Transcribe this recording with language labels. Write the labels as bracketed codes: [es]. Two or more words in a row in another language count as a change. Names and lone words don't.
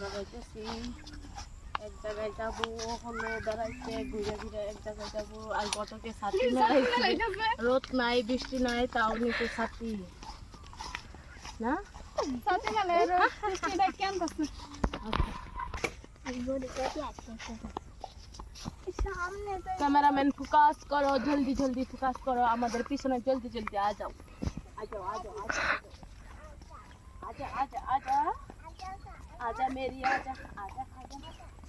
[bn] যাইতেছি এক জায়গায় যাবো হলো বেড়াইতে ঘুরে ঘুরে এক জায়গায় যাবো আর গতকে ছাতি মেলাইছে রোদ নাই বৃষ্টি নাই তাও নিচে ছাতি না ছাতি মেলে বৃষ্টি নাই কেন [en] cameraman focus [hi] करो, जल्दी जल्दी फोकस करो, हमारे पीछे जल्दी जल्दी आ जाओ, आ जाओ, आ जाओ, आजा आजा आजा आजा मेरी, आजा आजा आजा।